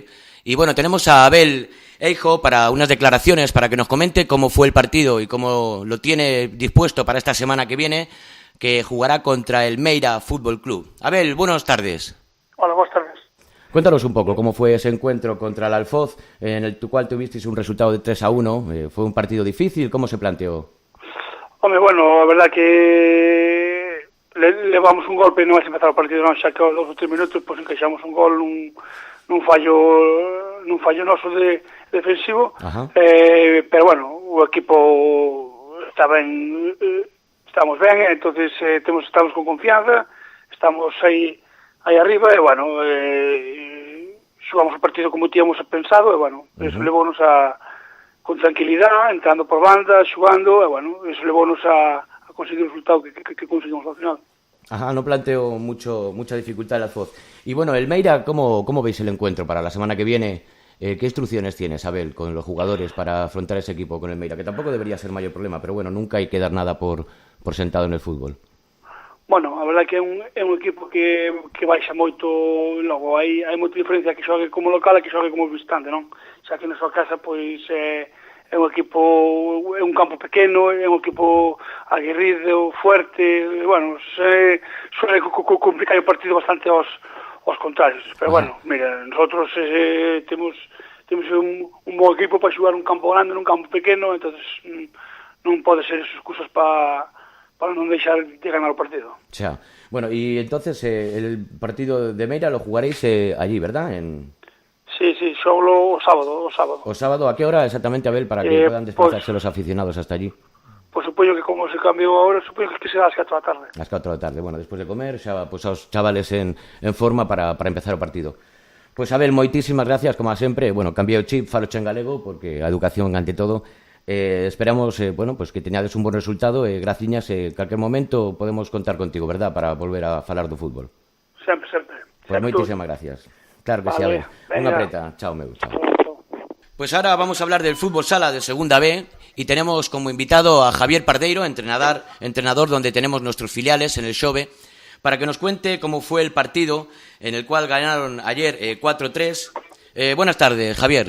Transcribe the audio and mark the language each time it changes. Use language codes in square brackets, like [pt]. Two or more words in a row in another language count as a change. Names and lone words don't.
[es] Y bueno, tenemos a Abel Eijo para unas declaraciones, para que nos comente cómo fue el partido y cómo lo tiene dispuesto para esta semana que viene, que jugará contra el Meira Fútbol Club. Abel, buenas tardes. Hola, buenas tardes. Cuéntanos un poco cómo fue ese encuentro contra el Alfoz, en el cual tuvisteis un resultado de 3-1. ¿Fue un partido difícil? ¿Cómo se planteó? Hombre, bueno, [gl] a verdad que levamos un golpe non é empezar o partido, non, xa que aos 2 ou 3 minutos pois encaixamos un gol nun fallo noso defensivo, pero bueno, o equipo estamos ben, entonces estamos con confianza, estamos aí arriba e bueno, xugamos o partido como tíamos pensado e bueno, eso levounos con tranquilidad, entrando por banda, xugando, e bueno, eso levounos a conseguir o resultado que conseguimos ao final. [es] Ajá, no planteo mucha dificultad el Alfoz. Y bueno, el Meira, ¿cómo veis el encuentro para la semana que viene? ¿Qué instrucciones tienes, Abel, con los jugadores para afrontar ese equipo con el Meira? Que tampoco debería ser mayor problema, pero bueno, nunca hay que dar nada por sentado en el fútbol. Bueno, [gl] a verdade que é un equipo que baixa moito, logo hai moita diferencia que xogue como local e que xogue como visitante, non? Xa que na súa casa, pois, é un equipo, é un campo pequeno, é un equipo aguerrido, fuerte, bueno, suele complicar o partido bastante aos contrarios, pero bueno, mira, nosotros temos un bon equipo para xogar un campo grande nun campo pequeno, entonces non pode ser excusas para non deixar de ganar o partido. [es] Ya. Bueno, y entonces el partido de Meira lo jugaréis allí, ¿verdad? [gl] Sí, solo o sábado. ¿O sábado? [es] ¿A qué hora exactamente, Abel, para que puedan desplazarse los aficionados hasta allí? [gl] Pues supoño que como se cambiou ahora, supoño que será ás 4 da tarde. Ás 4 da tarde, bueno, despois de comer, xa, pues aos chavales en forma para empezar o partido. Pois, Abel, moitísimas gracias, como a sempre. Bueno, cambiei o chip, faloche en galego, porque a educación ante todo. Esperamos, bueno, pues que teñades un bon resultado e graciñas, calquer momento podemos contar contigo, verdad, para volver a falar do fútbol. Sempre. Pues moitísimas gracias. Claro que vale, sí, Abel. Unha preta. Chao, meu. Chao. [es] Pues ahora vamos a hablar del fútbol sala de Segunda B y tenemos como invitado a Javier Pardeiro, entrenador donde tenemos nuestros filiales en el Xove, para que nos cuente cómo fue el partido en el cual ganaron ayer 4-3. Buenas tardes, Javier.